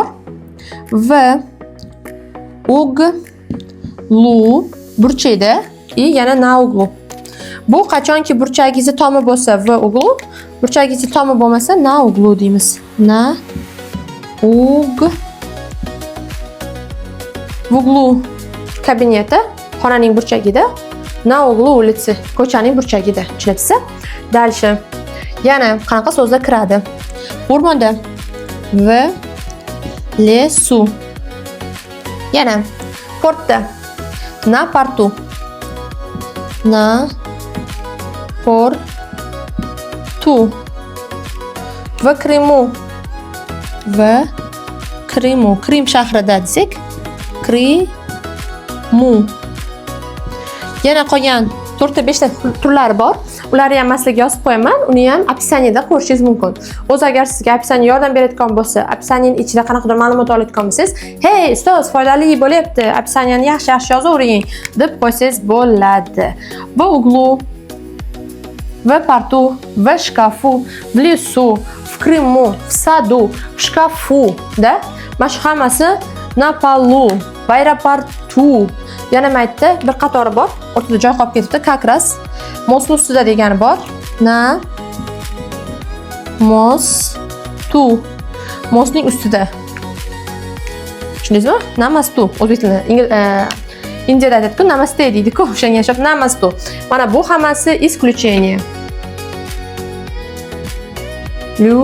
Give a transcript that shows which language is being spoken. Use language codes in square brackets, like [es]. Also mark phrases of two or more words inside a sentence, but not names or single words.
[ru] В углу [uz] burchakda yana [ru] на углу. [uz] Bu qachonki burchagingiz tomi bo'lsa [ru] в углу, [uz] burchagingiz tomi bo'lmasa [ru] на углу [uz] deymiz. [ru] На в углу [uz] kabineti, xonaning burchagida. [ru] На углу улицы, [uz] ko'chaning burchagida. Tushunasizmi? [ru] Дальше. [uz] Yana qanaqa so'zlar kiradi? O'rmonda. [ru] В лесу. [uz] Yana portda. [ru] На порту. На порту. В Крыму. В Крыму. [uz] Крым shahrida desak, Крыму. Yana qolgan 4-5 ta turlari bor. Ularni ham man sizlarga yozib qo'yaman. Uni ham описаниеda ko'rishingiz mumkin. O'zi agar sizga описание yordam beradigan bo'lsa, описаниеning ichida qanaqadir ma'lumot oladigan bo'lsangiz, "Hey, ustoz, foydali bo'lyapti. описаниеni yaxshi yozavering" deb qo'ysangiz bo'ladi. [ru] В углу, в порту, в шкафу, в лесу, в Крыму, в саду, в шкафу, да? [uz] Mana shu hammasi [ru] на полу, в аэропорту. [uz] Yana maytda bir qatori bor, o'rtada joy qolib ketibdi. [ru] Как раз [uz] most ustida degani bor. [ru] На мосту. [uz] Mostning ustida. Tushundingizmi? Namastu. O'zbek tilida Indiyada aytadi-ku, namaste deydi-ku, o'shanga o'xshab namastu. Mana bu hammasi [ru] исключение. Исключение.